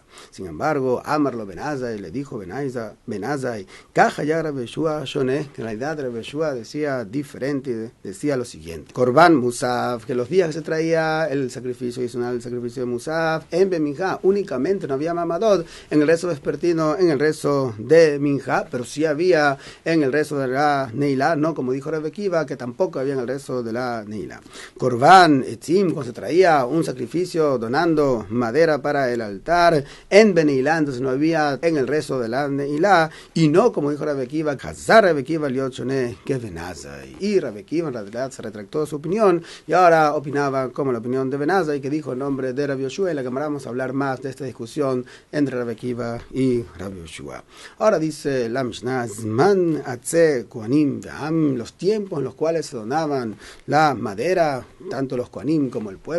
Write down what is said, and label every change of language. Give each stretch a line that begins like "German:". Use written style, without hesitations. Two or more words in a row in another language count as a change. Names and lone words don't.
Spanish: Sin embargo,
Hebrew: אמר לו בן עזאי,
Spanish: le dijo Benazai,
Hebrew: כך היה רבי יהושע שונה,
Spanish: que en realidad Rabbi Yeshua decía diferente, decía lo siguiente:
Hebrew: קרבן מוסף,
Spanish: que los días que se traía el sacrificio adicional, el sacrificio de Musaf, en Beminjá únicamente no había Mamadot en el rezo vespertino, en el rezo de Minjá, pero sí había en el rezo de la Neilá, no como dijo Rabbi Akiva, que tampoco había en el rezo de la Neilá.
Hebrew: קרבן עצים,
Spanish: cuando se traía un sacrificio donando madera para el altar, en Beneilá, entonces no había en el rezo de la Neilá, y no como dijo Rabbi Akiva,
Hebrew: חזר רבי עקיבא להיות שונה כבן עזאי.
Spanish: Y Rabbi Akiva en realidad se retractó de su opinión y ahora opinaba como la opinión de Benazai, que dijo en nombre de Rabbi Yoshua, y la que vamos a hablar más de esta discusión entre Rabbi Akiva y Rabbi Yoshua. Ahora dice la Mishnah,
Hebrew: זמן עצי כהנים והעם,
Spanish: los tiempos en los cuales se donaban la madera, tanto los Kohanim como el pueblo.